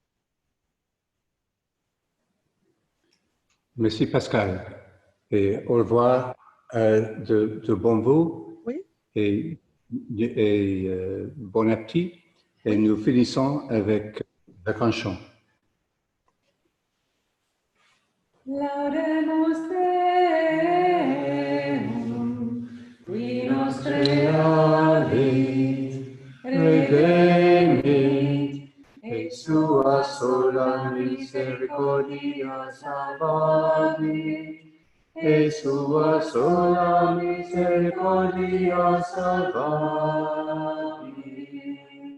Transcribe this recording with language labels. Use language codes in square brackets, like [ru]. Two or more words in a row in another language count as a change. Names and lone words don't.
[fr] Merci Pascal. Et au revoir de Bonnevaux. Oui. Et bon appétit. Et nous finissons avec un chant. [la] Laudemus Deum, qui nos creavit, redemit, et sua sola misericordia salvavit, e sua sola misericordia salvavit.